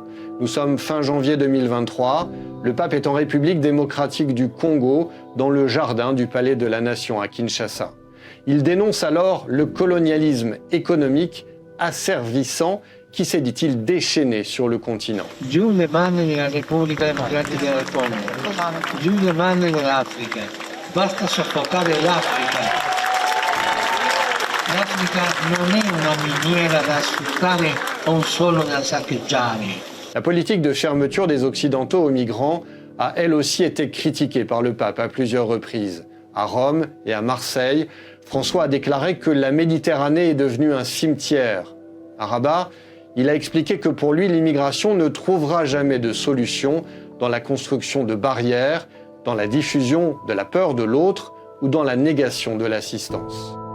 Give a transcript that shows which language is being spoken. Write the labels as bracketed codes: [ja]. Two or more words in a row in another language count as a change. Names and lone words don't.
[fr] Nous sommes fin janvier 2023, le pape est en République démocratique du Congo, dans le jardin du Palais de la Nation à Kinshasa. Il dénonce alors le colonialisme économique asservissant qui s'est, dit-il, déchaîné sur le continent. [it] Giù le mani della Repubblica Democratica del Congo, giù le mani dell'Africa, basta soffocare l'Africa. L'Africa non è una miniera da sfruttare o solo da saccheggiare. [fr] La politique de fermeture des Occidentaux aux migrants a elle aussi été critiquée par le pape à plusieurs reprises. À Rome et à Marseille, François a déclaré que la Méditerranée est devenue un cimetière. À Rabat, il a expliqué que pour lui, l'immigration ne trouvera jamais de solution dans la construction de barrières, dans la diffusion de la peur de l'autre ou dans la négation de l'assistance.